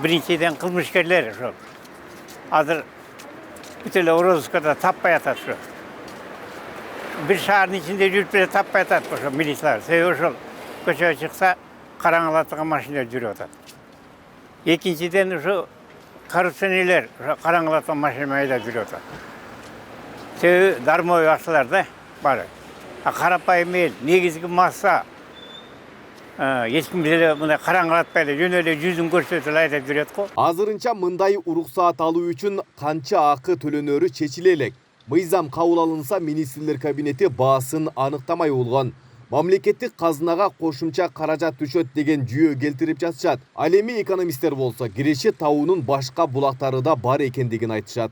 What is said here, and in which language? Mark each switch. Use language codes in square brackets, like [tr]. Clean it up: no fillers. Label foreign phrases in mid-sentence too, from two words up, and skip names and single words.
[ky] Биринчиден кылмышкерлер ошол. Азыр бүт эле розыскада таппай атат ошо. Бир шаардын ичинде жүрүп эле таппай атат ошо милициялар. Себеби ошол көчөгө чыкса караңгылатылган машиналар жүрүп атат. Экинчиден ушу коррупционерлер [kk] қараңғылатқан машина айдап жүреді. Себебі дармой ақшалар да бар. Қарапайым ел, негізгі масса ешкім бізде мындай қараңғылатпайды, жөнеле жүзін көрсетіп айдап жүреді ғой. [ky] Азырынча мындай уруксаат алуу үчүн канча акы төлөнөрү чечиле элек. Мыйзам кабыл алынса, министрлер кабинети баасын аныктамай болгон. Мамлекеттик казынага кошумча каражат түшөт деген жүйө келтирип жатышат. Ал эми экономисттер болсо Киреши тауынын башка булактары да бар экендигин айтышат.